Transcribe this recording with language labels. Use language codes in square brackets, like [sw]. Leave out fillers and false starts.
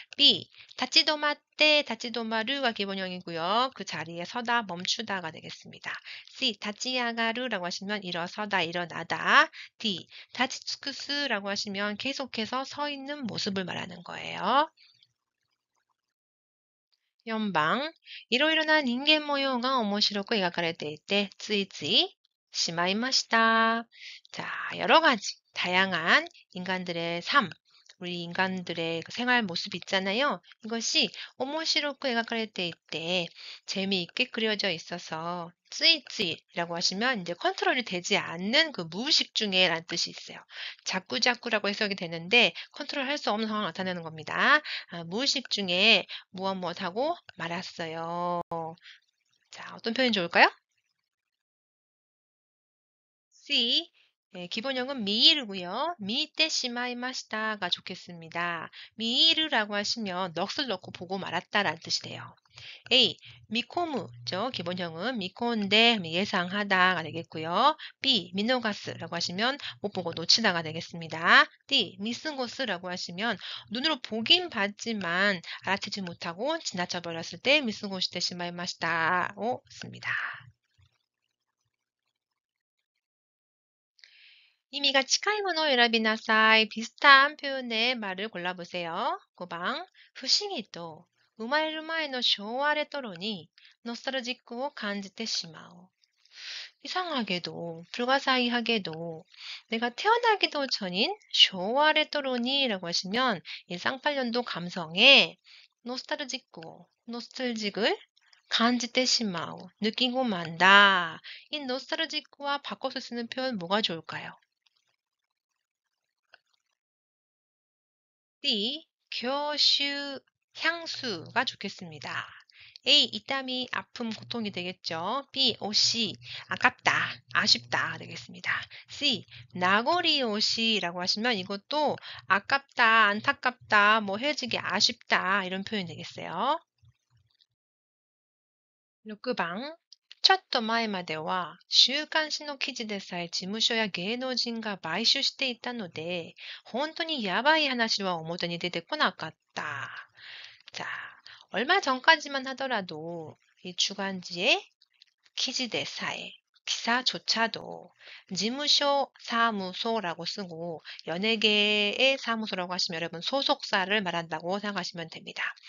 [ko] B, 다찌도마때, 다찌도마르가 기본형이고요. 그 자리에 서다, 멈추다가 되겠습니다. C, 다찌야가르라고 하시면 일어서다, 일어나다. D, 다치츠쿠스라고 하시면 계속해서 서 있는 모습을 말하는 거예요. [ja] 4번いろいろな人間模様が面白く描かれていて、ついついしまいました. [ko] 자, 여러 가지 다양한 인간들의 삶, 우리 인간들의 그 생활 모습 있잖아요. 이것이 오모시로쿠 에가카레테 이때 재미있게 그려져 있어서 쯔이쯔이라고 하시면 이제 컨트롤이 되지 않는 그 무의식 중에라는 뜻이 있어요. 자꾸자꾸라고 해석이 되는데 컨트롤할 수 없는 상황을 나타내는 겁니다. 무의식 중에 무엇무엇하고 말았어요. 자, 어떤 표현이 좋을까요? C. 기본형은 미이르고요. 미이테 시마이마시타가 좋겠습니다. 미이르라고 하시면 넋을 넣고 보고 말았다라는 뜻이 돼요. A. 미코무죠. 기본형은 미콘데 예상하다가 되겠고요. B. 미노가스라고 하시면 못 보고 놓치다가 되겠습니다. D. 미스고스라고 하시면 눈으로 보긴 봤지만 알아채지 못하고 지나쳐 버렸을 때 미스고시테 시마이마시타로 씁니다. 의미가 [ja] 近いものを選びなさい. [ko] 비슷한 표현의 말을 골라보세요. [ja] 5번, 不思議と生まれる前の昭和レトロにノスタルジックを感じてしまう. [ko] 이상하게도, 불가사의하게도, 내가 태어나기도 전인 쇼와 레토로니라고 하시면 이 쌍팔년도 감성에 노스탈직을 간지테시마우, 느끼고 만다. 이 노스탈직과 바꿔서 쓰는 표현 뭐가 좋을까요? D. 교슈 향수가 좋겠습니다. A. 이땀이 아픔, 고통이 되겠죠. B. 옷이 아깝다, 아쉽다 되겠습니다. C. 나고리 옷이라고 하시면 이것도 아깝다, 안타깝다, 뭐 헤어지기 아쉽다 이런 표현 되겠어요. 6번. [ja] ちょっと前までは週刊誌の記事でさえ事務所や芸能人が買収していたので本当にやばい話は表に出てこなかった. [ko] 자, 얼마 전까지만 하더라도 이 주간지의 키지대사의 기사조차도 지무쇼 사무소라고 쓰고 연예계의 사무소라고 하시면 여러분 소속사를 말한다고 생각하시면 됩니다.